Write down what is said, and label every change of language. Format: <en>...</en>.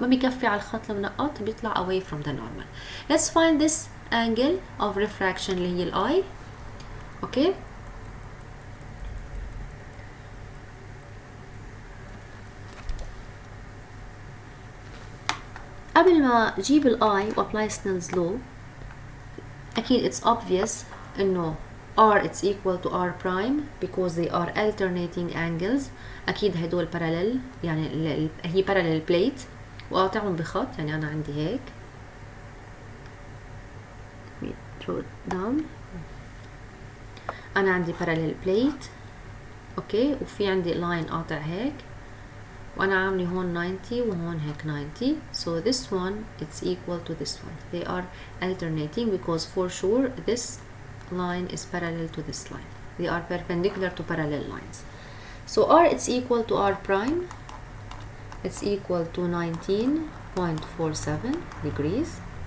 <ar>ما بيكفي على الخط المنقط، بيطلع</ar> <en>away from the normal. let's find this angle of refraction</en> <ar>اللي هي ال</ar> <en>I. okay.</en> <ar>قبل ما اجيب ال I و</ar> <en>apply Snell's law</en> <ar>أكيد</ar> <en>it's obvious</en> <ar>إنه</ar> <en>R it's equal to R prime because they are alternating angles.</en> <ar>أكيد هدول parallel، يعني هي</ar> <en>parallel plate</en> <ar>وقاطعهم بخط، يعني أنا عندي هيك</ar> <en>draw it down.</en> <ar>أنا عندي parallel plate أوكي، وفي عندي line قاطع هيك، وأنا عاملي هون 90 وهون هيك 90.</ar> <en>so this one it's equal to this one. they are alternating because for sure this line is parallel to this line. they are perpendicular to parallel lines. so R it's equal to R prime, it's equal to 19.47 degrees.</en>